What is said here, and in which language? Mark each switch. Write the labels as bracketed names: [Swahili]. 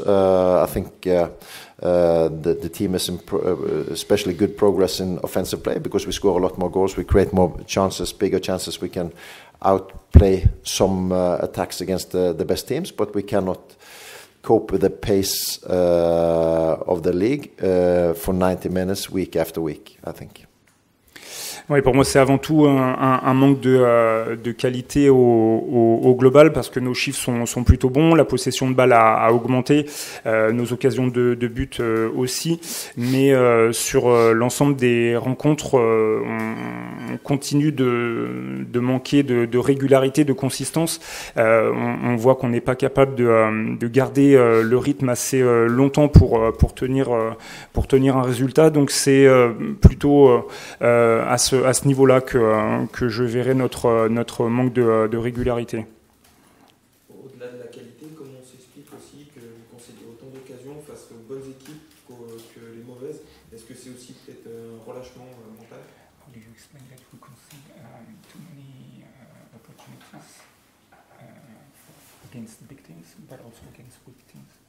[English] I think. The team is especially good progress in offensive play because we score a lot more goals, we create more chances, bigger chances, we can outplay some attacks against the best teams, but we cannot cope with the pace of the league for 90 minutes week after week, I think. [French] Oui, pour moi, c'est avant tout un manque de qualité au global parce que nos chiffres sont plutôt bons, la possession de balle a augmenté, nos occasions de but aussi, mais sur l'ensemble des rencontres, on continue de manquer de régularité, de consistance. On voit qu'on n'est pas capable de garder le rythme assez longtemps pour tenir un résultat, donc c'est plutôt à ce niveau-là que je verrai notre manque de régularité. Au-delà de la qualité, comment on s'explique aussi que vous concédez autant d'occasions face aux bonnes équipes que les mauvaises? Est-ce que c'est aussi peut-être un relâchement mental? [English] How do you explain that we concede too many opportunities against big teams, but also against weak teams?